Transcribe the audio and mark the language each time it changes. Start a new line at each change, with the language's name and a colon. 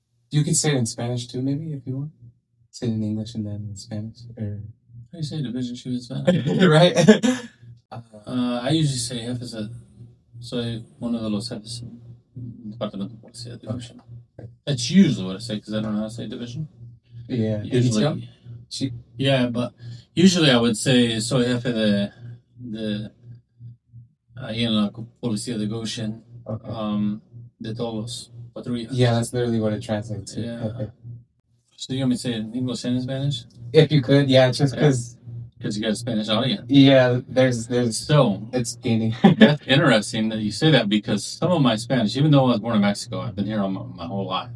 English: You could say it in Spanish too, maybe, if you want. Say it in English and then in Spanish. Or... How do you say division chief in Spanish? Right? I usually say jefe.
Spanish: Soy uno de los jefes del Departamento de Policía de Goshen.
English: That's usually what I say because I don't know how to say division. Yeah. Usually, yeah, but usually I would say
Spanish: soy jefe de ahí en la Policía de Goshen.
English: Okay.
Spanish: De todos los patrullas.
English: Yeah, that's literally what it translates to. Yeah. Okay. So you want me to say it in English and in Spanish? If you could, yeah, just because. Because you got a Spanish audience. Yeah, there's. So it's gaining. That's interesting that you say that because some of my Spanish, even though I was born in Mexico, I've been here all my whole life.